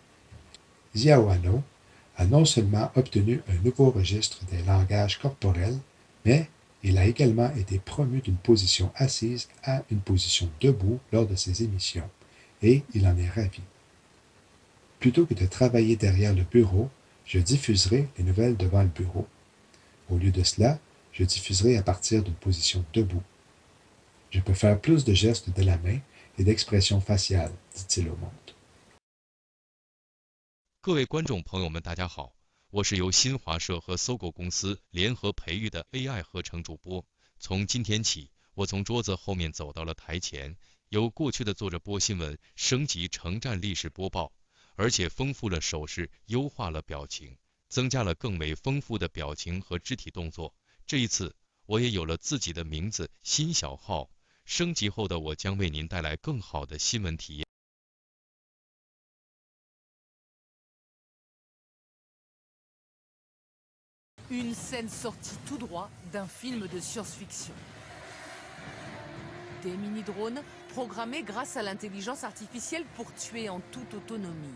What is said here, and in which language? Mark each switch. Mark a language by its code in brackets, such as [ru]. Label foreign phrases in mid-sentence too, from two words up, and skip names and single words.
[fr] Xiaohano a non seulement obtenu un nouveau registre des langages corporels, mais il a également été promu d'une position assise à une position debout lors de ses émissions, et il en est ravi. Plutôt que de travailler derrière le bureau, je diffuserai les nouvelles devant le bureau. Au lieu de cela, je diffuserai à partir d'une position debout. Je peux faire plus de gestes de la main et d'expressions faciales, dit-il au monde. [zh] 各位观众朋友们，大家好，我是由新华社和搜狗公司联合培育的 AI 合成主播。从今天起，我从桌子后面走到了台前，由过去的坐着播新闻升级成站立式播报，而且丰富了手势，优化了表情，增加了更为丰富的表情和肢体动作。这一次，我也有了自己的名字辛小浩。升级后的我将为您带来更好的新闻体验。 [fr] Une scène sortie tout droit d'un film de science-fiction. Des mini-drones programmés grâce à l'intelligence artificielle pour tuer en toute autonomie.